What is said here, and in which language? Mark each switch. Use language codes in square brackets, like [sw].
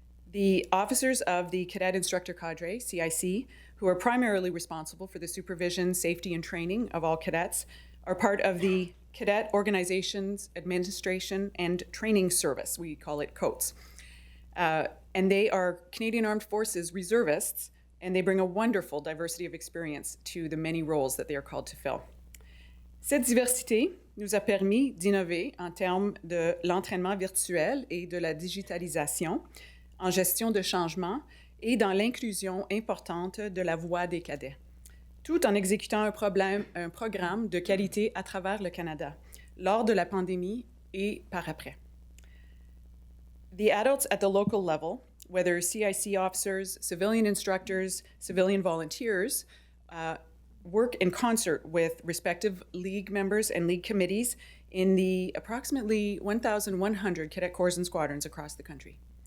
[en] The officers of the Cadet Instructor Cadre, CIC, who are primarily responsible for the supervision, safety, and training of all cadets, are part of the Cadet Organizations Administration and Training Service. We call it COATS. And they are Canadian Armed Forces reservists, and they bring a wonderful diversity of experience to the many roles that they are called to fill. [fr] Cette diversité nous a permis d'innover en termes de l'entraînement virtuel et de la digitalisation, en gestion de changement et dans l'inclusion importante de la voix des cadets, tout en exécutant un programme de qualité à travers le Canada, lors de la pandémie et par après. [en] The adults at the local level, whether CIC officers, civilian instructors, civilian volunteers, work in concert with respective league members and league committees in the approximately 1,100 cadet corps and squadrons across the country.